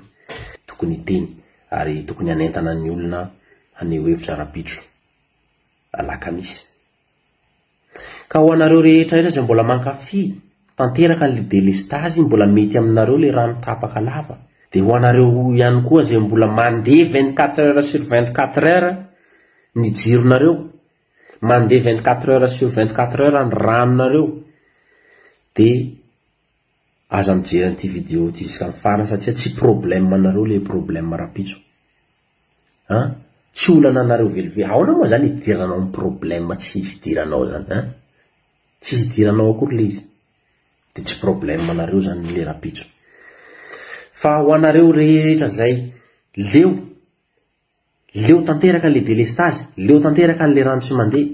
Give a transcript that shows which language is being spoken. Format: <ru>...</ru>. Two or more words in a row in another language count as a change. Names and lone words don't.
<mg>Tokony hiteny ary tokony hanentana ny olona haneho hevitra rapitso alakamisy. Ka ho anareo rehetra izay mbola mankafy tanteraka ny délestage mbola mety aminareo le rano tapaka lava. De ho anareo ihany koa izay mbola mandeha</mg> <fr>24 heures sur 24 heures</fr> <mg>ny jironareo, mandeha</mg> <fr>24 heures sur 24 heures</fr> <mg>ny ranonareo, de aza mijery an'ity vidéo ty izy fana satria tsy problème anareo le problème rapitso. Tsy olana anareo velively. Ahoana moa zany idiranao amin'ny problème tsy idiranao zany tsy idiranao akory le izy. De tsy problème anareo zany le rapitso. Fa ho anareo rehetra zay leo tanteraka le délestage, leo tanteraka le rano tsy mandeha.</mg>